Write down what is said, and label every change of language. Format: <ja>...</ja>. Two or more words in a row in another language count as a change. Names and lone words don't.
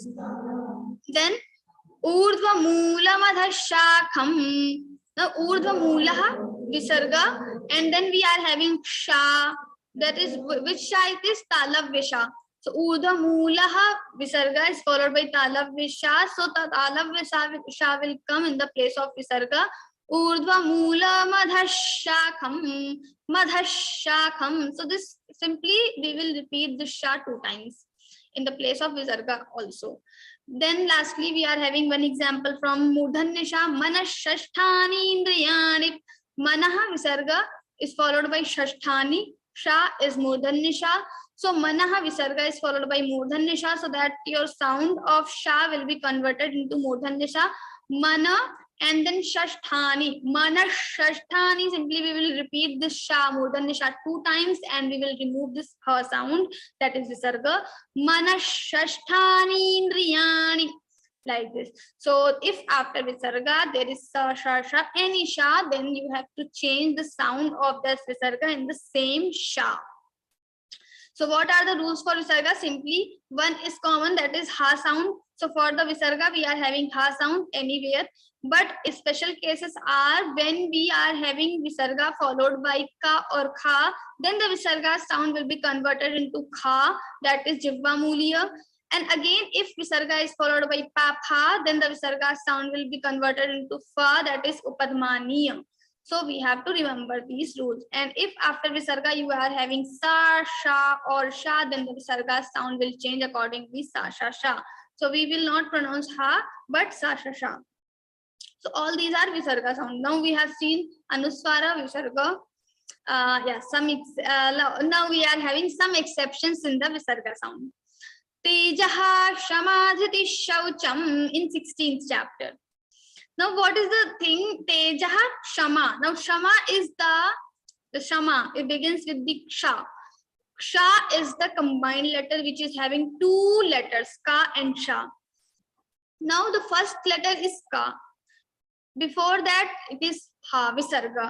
<sa>Then urdhva moola madha shakham.</sa> <en>Now</en> <sa>urdhva moola visarga,</sa> <en>and then we are having sha. That is which sha it is?</en> <sa>Talavya sha.</sa> <en>So</en> <sa>urdhva moola visarga</sa> <en>is followed by</en> <sa>talavya sha.</sa> <en>So</en> <sa>talavya sha</sa> <en>will come in the place of visarga.</en> <sa>Urdhva moola madha shakham.</sa> <en>So this simply we will repeat the sha 2 times in the place of visarga also. Then lastly, we are having one example from</en> <sa>Murdhanya sha. Manashashthani indriyani.</sa> <en>Manaha visarga is followed by shashthani. Sha is</en> <sa>Murdhanya sha.</sa> <en>So manaha visarga is followed by</en> <sa>Murdhanya sha,</sa> <en>so that your sound of sha will be converted into</en> <sa>Murdhanya sha.</sa> <en>Mana and then shashthani. Manashashthani. Simply we will repeat this sha,</en> <sa>Murdhanya sha</sa> <en>2 times, and we will remove this ha sound, that is visarga.</en> <sa>Manashashthani indriyani,</sa> <en>like this. So if after visarga there is sa, sha, sha, any sha, then you have to change the sound of this visarga in the same sha. So what are the rules for visarga? Simply one is common, that is ha sound. So for the visarga we are having ha sound anywhere, but special cases are when we are having visarga followed by ka or kha, then the visarga sound will be converted into kha, that is</en> <sa>jivva mulya.</sa> <en>And again, if visarga is followed by pa pha, then the visarga sound will be converted into fa, that is upadmaniya. So we have to remember these rules. And if after visarga you are having sa, sha or sha, then the visarga sound will change accordingly, sa, sha, sha. So we will not pronounce ha, but sa, sha, sha. So all these are visarga sound. Now we have seen anuswara, visarga. Now we are having some exceptions in the visarga sound.</en> <sa>Tejaha shamadhiti shaucham</sa> <en>in 16th chapter. Now what is the thing?</en> <sa>Tejaha shama.</sa> <en>Now shama is the shama. It begins with the sha. Sha is the combined letter which is having 2 letters, ka and sha. Now the first letter is ka. Before that it is ha, visarga.</en>